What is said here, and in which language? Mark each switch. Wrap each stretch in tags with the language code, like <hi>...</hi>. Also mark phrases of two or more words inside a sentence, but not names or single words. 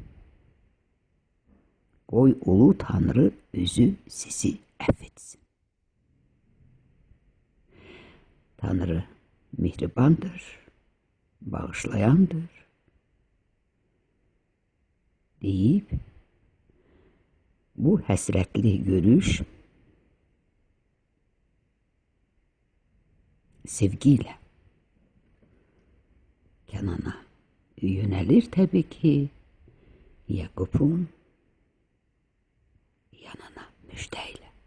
<az>Qoy ulu Tanrı özü sizi əfv etsin. Tanrı mehribandır, bağışlayandır deyib, bu həsrətli görüş</az> <tr>sevgiyle Kənana yönelir tabii ki, Yakup'un yanına müjdeyle.</tr>